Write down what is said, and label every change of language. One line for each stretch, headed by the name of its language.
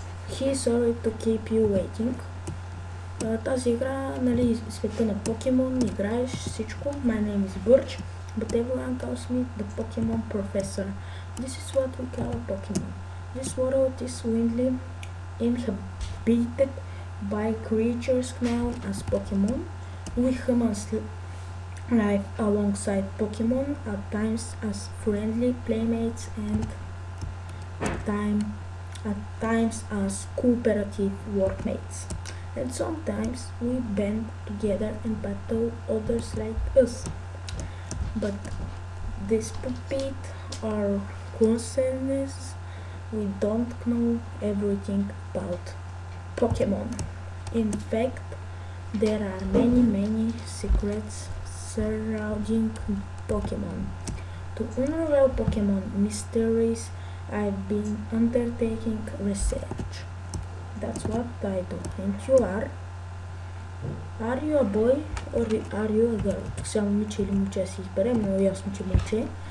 English: He is sorry to keep you waiting.
Bulgarian: Тази игра, нали, света на Покемон, играеш всичко.
English: My name is Birch, but everyone calls me the Pokemon Professor. This is what we call a Pokemon. This world is widely inhabited by creatures known as Pokemon. We humans live alongside Pokemon, at times as friendly playmates and at times as cooperative workmates. And sometimes we band together and battle others like us. But despite our concerns, we don't know everything about Pokemon. In fact, there are many secrets surrounding Pokemon. To unravel Pokemon mysteries, I've been undertaking research. That's what I do. And you are? Are you a boy or are you a girl?
Bulgarian: Тук сега момиче или момче си изберем, но ясно, че момче.